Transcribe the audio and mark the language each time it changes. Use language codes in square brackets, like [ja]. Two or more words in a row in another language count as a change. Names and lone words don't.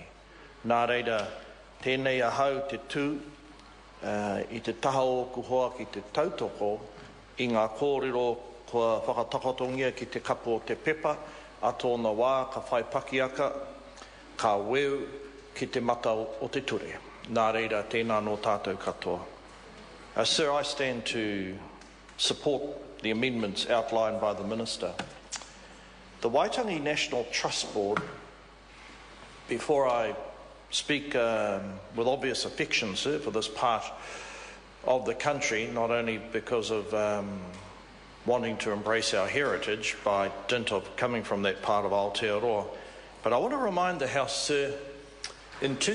[mi] Nā reira, tēnei ahau te tū, I te taha o kuhoa ki te tautoko, I ngā kōrero kua whakatakotongia ki te kapo o te pepa, a tōna wā ka whai pakiaka, ka weu ki te mata o te ture. Nā reira, tēnā no tātou katoa. [en] Sir, I stand to support the amendments outlined by the Minister. The Waitangi National Trust Board, before I speak with obvious affection, sir, for this part of the country, not only because of wanting to embrace our heritage by dint of coming from that part of Aotearoa, but I want to remind the House, sir, in